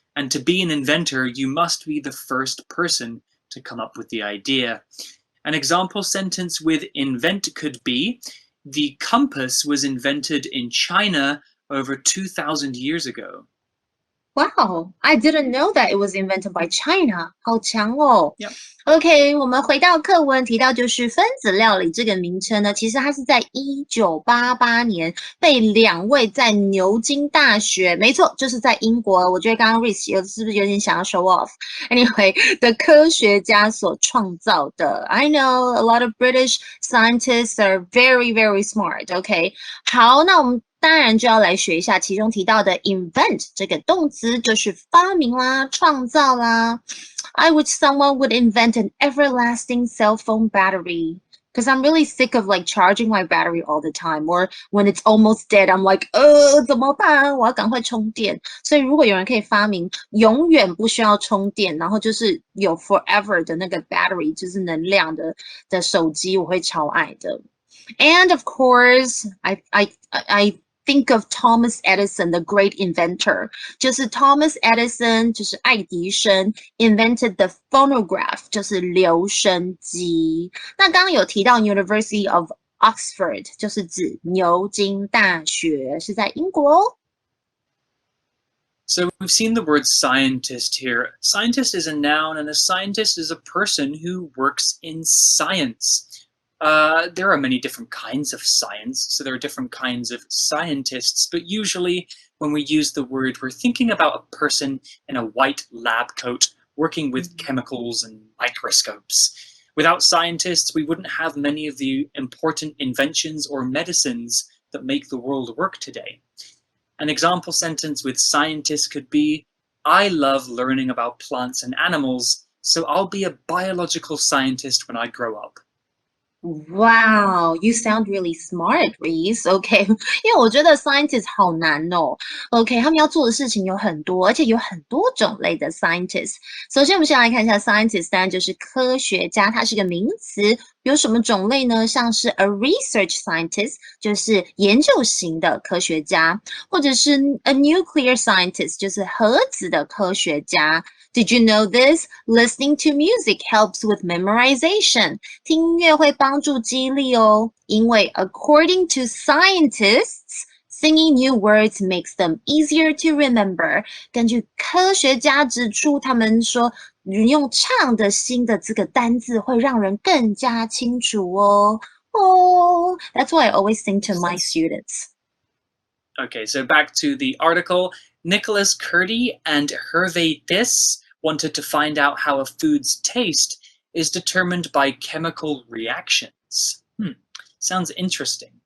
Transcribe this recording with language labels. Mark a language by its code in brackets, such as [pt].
[en] And to be an inventor, you must be the first person to come up with the idea. An example sentence with invent could be, the compass was invented in China over 2,000 years ago. Wow, I didn't know that it was invented by China. [zh] 好强哦。 [en] Yep. [zh] OK， 我们回到课文提到，就是分子料理这个名称呢，其实它是在1988年被两位在牛津大学，没错，就是在英国。我觉得刚刚 Reese 是不是有点想要 [en] show off？ [zh] Anyway， 的科学家所创造的。 [en] I know a lot of British scientists are very, very smart. [zh] OK， 好，那我们当然就要来学一下其中提到的 invent 这个动词，就是发明啦、创造啦。 [en] I wish someone would invent an everlasting cell phone battery because I'm really sick of like charging my battery all the time, or when it's almost dead, I'm like, [zh] 怎么办？我要赶快充电。所以如果有人可以发明永远不需要充电，然后就是有 forever 的那个 battery， 就是能量的手机，我会超爱的。 [en] And of course, I think of Thomas Edison, the great inventor. [zh] 就是 Thomas Edison 就是爱迪生 [en] invented the phonograph [zh] 就是留声机。那刚刚有提到 University of Oxford 就是指牛津大学，是在英国哦。 [en] So we've seen the word scientist here. Scientist is a noun, and a scientist is a person who works in science. There are many different kinds of science, so there are different kinds of scientists, but usually when we use the word, we're thinking about a person in a white lab coat working with chemicals and microscopes. Without scientists, we wouldn't have many of the important inventions or medicines that make the world work today. An example sentence with scientists could be, I love learning about plants and animals, so I'll be a biological scientist when I grow up. Wow, you sound really smart, Reese. [zh] OK, 因为我觉得 scientist 好难哦。OK， 他们要做的事情有很多，而且有很多种类的 scientist。首先，我们先来看一下 scientist， 当然就是科学家，它是个名词。有什么种类呢？像是 a research scientist， 就是研究型的科学家，或者是 a nuclear scientist， 就是核子的科学家。 [en] Did you know this? Listening to music helps with memorization. [zh] 听音乐会帮助记忆力哦， [en] 因为 according to scientists, singing new words makes them easier to remember. [zh] 根据科学家指出，他们说用唱的新的这个单字会让人更加清楚哦。 [en] Oh, that's why I always sing to my students. Okay, so back to the article. Nicholas Curdy and Hervé This wanted to find out how a food's taste is determined by chemical reactions. Sounds interesting.